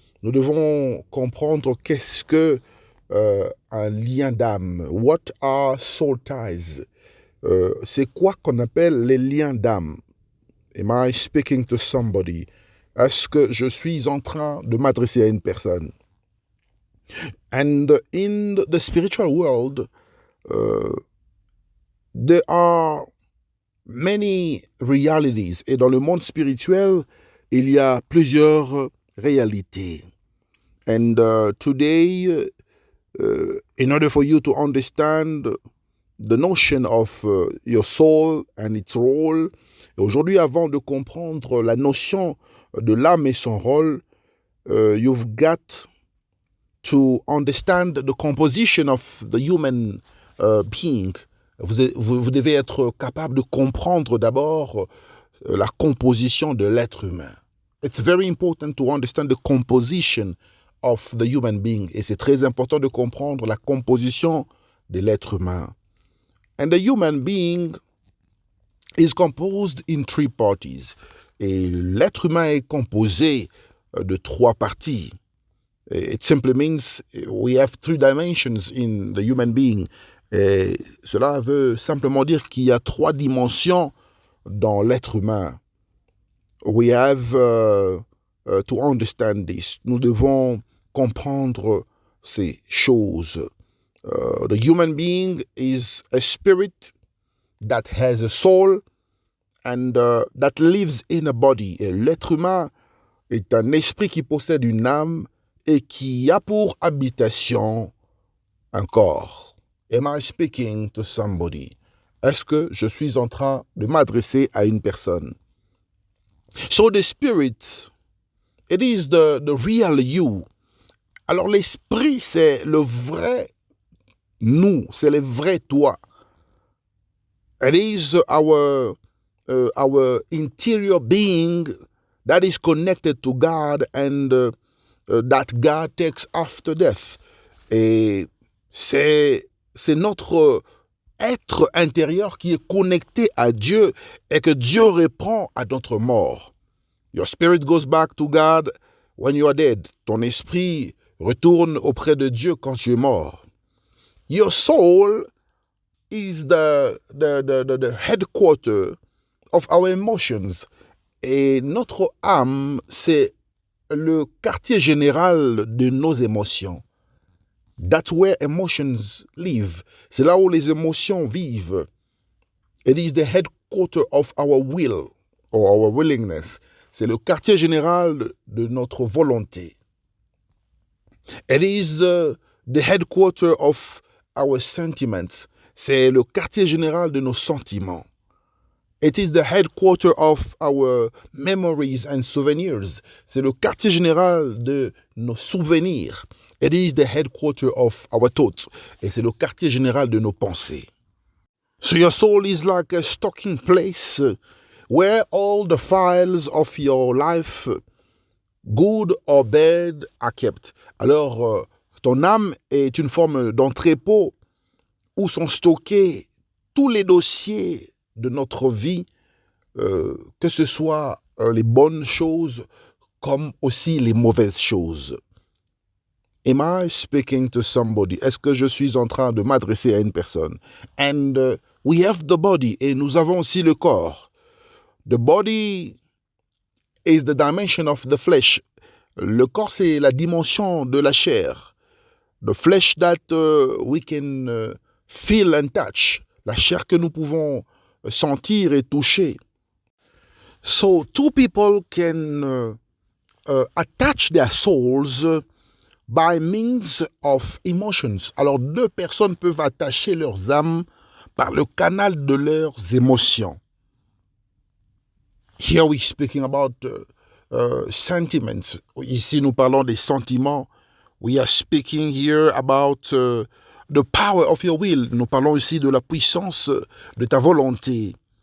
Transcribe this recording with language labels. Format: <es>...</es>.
<fr>Nous devons comprendre qu'est-ce que un lien d'âme.</fr> <en>What are soul ties?</en> <fr>C'est quoi qu'on appelle les liens d'âme?</fr> <en>Am I speaking to somebody?</en> <fr>Est-ce que je suis en train de m'adresser à une personne?</fr> <en>And in the spiritual world, there are many realities.</en> <fr>Et dans le monde spirituel, il y a plusieurs réalités.</fr> <en>And today, in order for you to understand the notion of your soul and its role,</en> <fr>et aujourd'hui, avant de comprendre la notion de l'âme et son rôle,</fr> <en>you've got to understand the composition of the human being.</en> <fr>Vous devez être capable de comprendre d'abord la composition de l'être humain.</fr> <en>It's very important to understand the composition of the human being.</en> <fr>Et c'est très important de comprendre la composition de l'être humain.</fr> <en>And the human being is composed in three parties.</en> <fr>Et l'être humain est composé de trois parties.</fr> <en>It simply means we have three dimensions in the human being.</en> <fr>Et cela veut simplement dire qu'il y a trois dimensions dans l'être humain.</fr> <en>We have to understand this.</en> <fr>Nous devons comprendre ces choses.</fr> <en>The human being is a spirit that has a soul and that lives in a body.</en> <fr>Et l'être humain est un esprit qui possède une âme et qui a pour habitation un corps.</fr> <en>Am I speaking to somebody?</en> <fr>Est-ce que je suis en train de m'adresser à une personne?</fr> <en>So the spirit, it is the real you.</en> <fr>Alors l'esprit, c'est le vrai nous, c'est le vrai toi.</fr> <en>It is our interior being that is connected to God and that God takes after death.</en> <fr>Et c'est notre être intérieur qui est connecté à Dieu et que Dieu reprend à notre mort.</fr> <en>Your spirit goes back to God when you are dead.</en> <fr>Ton esprit retourne auprès de Dieu quand tu es mort.</fr> <en>Your soul is the headquarter of our emotions.</en> <fr>Et notre âme, c'est le quartier général de nos émotions.</fr> <en>That's where emotions live.</en> <fr>C'est là où les émotions vivent.</fr> <en>It is the headquarter of our will or our willingness.</en> <fr>C'est le quartier général de notre volonté.</fr> <en>It is the headquarter of our sentiments.</en> <fr>C'est le quartier général de nos sentiments.</fr> <en>It is the headquarter of our memories and souvenirs.</en> <fr>C'est le quartier général de nos souvenirs.</fr> <en>It is the headquarter of our thoughts.</en> <fr>Et c'est le quartier général de nos pensées.</fr> <en>So your soul is like a stocking place where all the files of your life, good or bad, are kept.</en> <fr>Alors, ton âme est une forme d'entrepôt où sont stockés tous les dossiers de notre vie, que ce soit les bonnes choses comme aussi les mauvaises choses.</fr> <en>Am I speaking to somebody?</en> <fr>Est-ce que je suis en train de m'adresser à une personne?</fr> <en>And we have the body,</en> <fr>et nous avons aussi le corps.</fr> <en>The body is the dimension of the flesh.</en> <fr>Le corps, c'est la dimension de la chair.</fr> <en>The flesh that we can feel and touch.</en> <fr>La chair que nous pouvons sentir et toucher.</fr> <en>So two people can attach their souls by means of emotions.</en> <fr>Alors deux personnes peuvent attacher leurs âmes par le canal de leurs émotions.</fr> <en>Here we're speaking about sentiments.</en> <fr>Ici nous parlons des sentiments.</fr> <en>We are speaking here about the power of your will.</en> <fr>Nous parlons ici de la puissance de ta volonté.</fr>